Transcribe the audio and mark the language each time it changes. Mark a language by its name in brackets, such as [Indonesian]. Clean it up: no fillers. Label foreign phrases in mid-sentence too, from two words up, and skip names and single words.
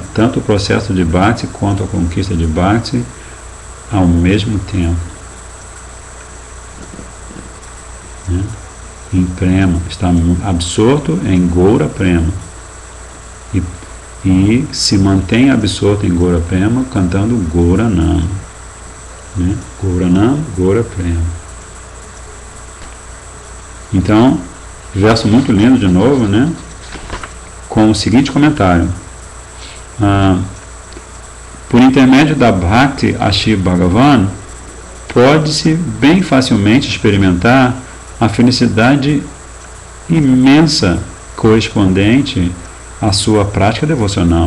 [Portuguese] Tanto o processo de Bhakti quanto a conquista de Bhakti ao mesmo tempo, né? Em Prema, está absorto em Gaura Prema, e se mantém absorto em Gaura Prema cantando Gaura Nama, né? Gaura Nama, Gaura Prema. Então, verso muito lindo de novo, né? Com o seguinte comentário: por intermédio da Bhakti a Shiv Bhagavan, pode-se bem facilmente experimentar a felicidade imensa correspondente à sua prática devocional.